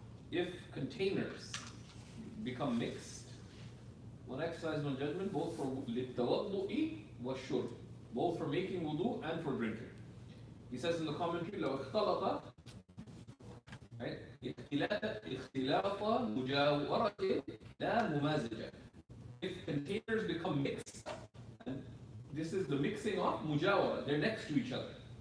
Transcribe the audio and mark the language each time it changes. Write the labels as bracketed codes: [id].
[en] If containers become mixed, one exercises one judgment both for [ar] للتوضؤ والشرب, [en] both for making wudu and for drinking. He says in the commentary, [ar] لو اختلط, [en] right? [ar] اختلاط مجاورة لا ممازجة. [en] If containers become mixed, and this is the mixing of mujawara, they're next to each other.